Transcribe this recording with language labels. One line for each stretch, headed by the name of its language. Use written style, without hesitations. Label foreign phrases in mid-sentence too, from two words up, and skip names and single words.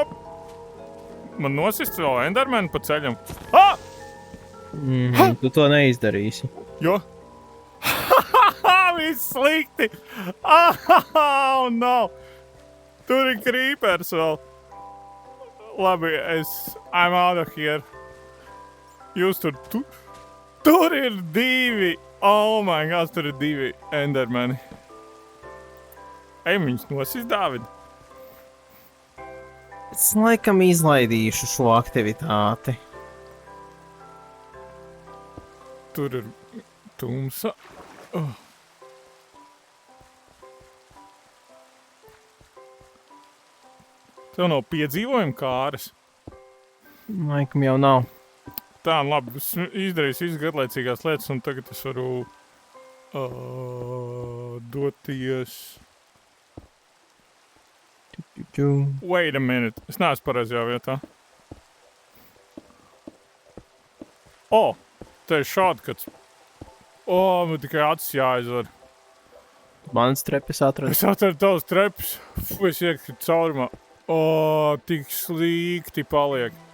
Latvian: Man nosist vēl Endermanu pa ceļam. Ah! Tu to neizdarīsi. Jo? Viss slikti!
English: Oh, no!
Latvian: Tur ir creepers vēl. Labi,
English: I'm out of here.
Latvian: Jūs tur ir 2!
English: Oh my god,
Latvian: tur ir 2 Endermani. Ej, viņus nosis, Dāvid. Es laikam izlaidīšu šo aktivitāti. Tur ir tumsa. Oh. Tev nav piedzīvojuma kāras. Laikam jau nav. Tā, labi, es izdarīju visas garlaicīgās lietas, un tagad es varu doties...
English: Wait a minute,
Latvian: es neesmu pareizajā vietā. Te ir šādkats. Man tikai acis jāizvar. Mans trepes atradu. Es atradu tavus trepus. Es iekritu caurumā. Tik slikti paliek.